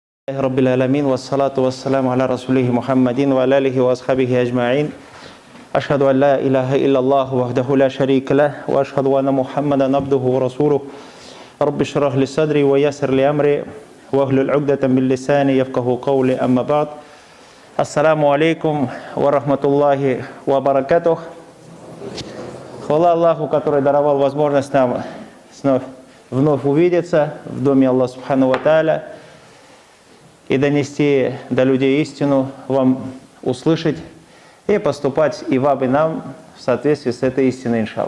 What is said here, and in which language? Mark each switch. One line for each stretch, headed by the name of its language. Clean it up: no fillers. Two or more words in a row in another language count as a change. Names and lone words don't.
Arabic: رب العالمين والصلاة والسلام على رسوله محمد وعلى آله وأصحابه أجمعين أشهد أن لا إله إلا الله وحده لا شريك له وأشهد أن محمدا عبده ورسوله رب اشرح لي صدري ويسر لي أمري واحلل عقدة من لساني يفقهوا قولي أما بعد السلام عليكم ورحمة الله وبركاته.
Russian: Хвала Аллаху, который даровал возможность нам вновь увидеться в доме Аллаха
Arabic: سبحانه وتعالى
Russian: и донести до людей истину, вам услышать и поступать и вам, и нам в соответствии с этой истиной, иншаллах.